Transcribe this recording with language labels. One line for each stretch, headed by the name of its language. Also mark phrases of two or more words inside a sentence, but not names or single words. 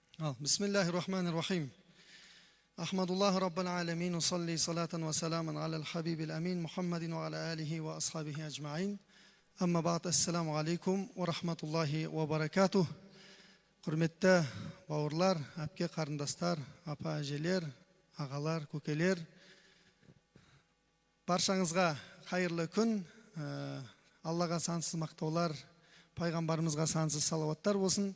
Arabic: بسم الله الرحمن الرحيم أحمد الله رب العالمين أصلي صلاة وسلاما على الحبيب الأمين محمد وعلى آله وأصحابه أجمعين. أما بعد السلام عليكم ورحمة الله وبركاته.
Kazakh: Құрметті бауырлар, әпке қарындастар, апа әжелер, ағалар, көкелер. Баршаңызға қайырлы күн, Аллаға сансыз мақтаулар, пайғамбарымызға сансыз салауаттар болсын.